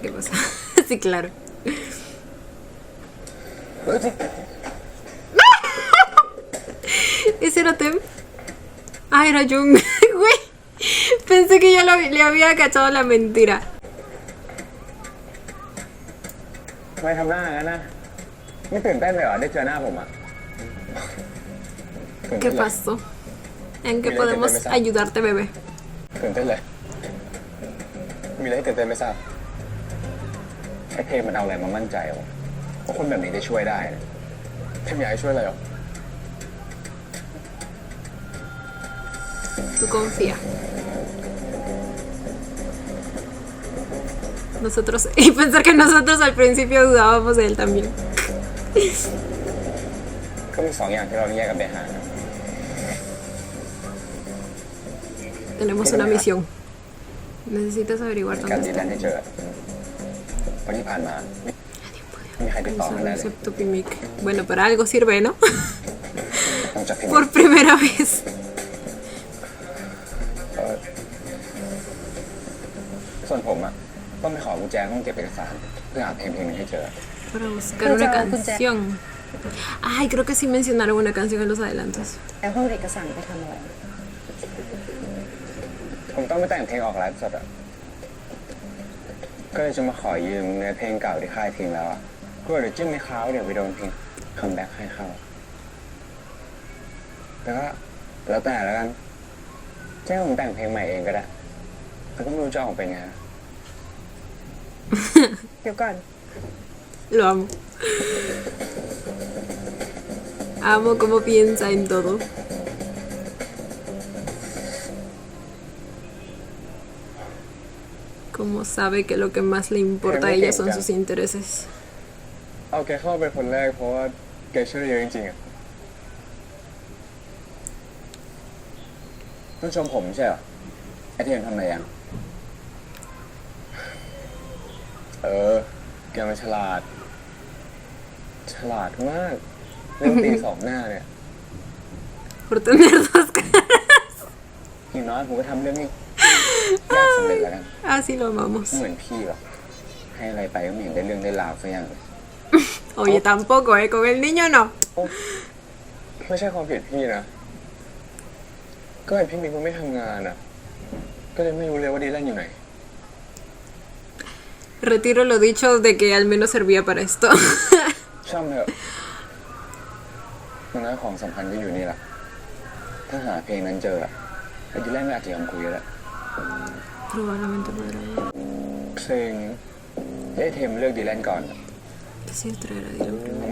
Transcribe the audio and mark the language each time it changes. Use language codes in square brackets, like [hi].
[es] ¿Qué pasa? Sí, claro. ¿Ese era Tem? Ah, era Jung. Güey, pensé que ya le había cachado la mentira. [th] ทำไมทำหน้างั้นนะไม่ตื่นเต้นเลยเหรอได้เจอหน้าผมอ่ะ [es] ¿Qué pasó? ¿En qué podemos ayudarte, bebé? [th] ตื่นเต้นเลยมีอะไรให้ตื่นเต้นไม่ทราบไอ้เทพมันเอาอะไรมามั่นใจวะว่าคนแบบนี้ได้ช่วยได้นะเทพอยากให้ช่วยอะไรหรอ [es] Tú confía. Nosotros, y pensar que nosotros al principio dudábamos de él también. [th] ก็มี2 อย่างที่เราแยกกันไปหานะ [es] Tenemos una misión. Necesitas averiguar [th] การ [es] dónde [th] ดี [es] está. [th] แลนด์ให้เจอวันที่ผ่านมาไม่มีใครติดต่อกันได้เลย [es] Excepto Pimic. Bueno, para algo sirve, ¿no? [th] ต้องจับพิม [es] Por primera vez. [th] ส่วนผมอ่ะต้องไปขอกุญแจห้องเก็บเอกสารเพื่อหาเพลงนึงให้เจอ [es] Para buscar una canción. Ay, creo que sí mencionaron una canción en los adelantos. [th] แล้วห้องเอกสารไปทำอะไร ผมต้องไปแต่งเพลงออกไลฟ์สดอ่ะก็เลยจะมาขอยืมเนื้อเพลงเก่าที่ค่ายทิ้งแล้วอ่ะก็เดี๋ยวจิ้มในคราวเดี๋ยวไปโดนเพลงคัมแบ็กให้เข้าแต่ก็แล้วแต่แล้วกันแจ้งผมแต่งเพลงใหม่เองก็ได้แต่ก็ไม่รู้จะออกเป็นไง เดี๋ยวก่อน [es] Lo amo. Amo cómo piensa en todo. Cómo sabe que lo que más le importa a ella son sus intereses. [th] เอาแกเข้าเป็นคนแรกเพราะว่าแกช่วยเยอะจริงๆอ่ะต้องชมผมใช่เหรอไอเทมทำอะไรยังแกมันฉลาดมากเรื่องตีสองหน้าเนี่ย [es] Por tener dos caras. [th] อย่างน้อยผมก็ทำเรื่องนี้ยากสำเร็จแล้วกัน [es] Así lo amamos. [th] เหมือนพี่หรอกให้อะไรไปก็ไม่เห็นได้เรื่องได้ราวสักอย่างเลย [es] Oye, tampoco, ¿eh? Con el niño no. [th] ไม่ใช่ความผิดพี่นะก็เห็นพี่มิกมันไม่ทำงานอ่ะก็เลยไม่รู้เลยว่าดีแลนอยู่ไหน [es] Retiro lo dicho de que al menos servía para esto. [th] ช่างเถอะมันน้อยของสำคัญก็อยู่นี่แหละถ้าหาเพลงนั้นเจออะไอ้ดีแลนก็อาจจะยอมคุยก็ได้ [es] Probablemente podrá ir. [th] เพลงไอ้เทมเลือกดีแลนก่อน [es] Quisiera traer a Dylan primero.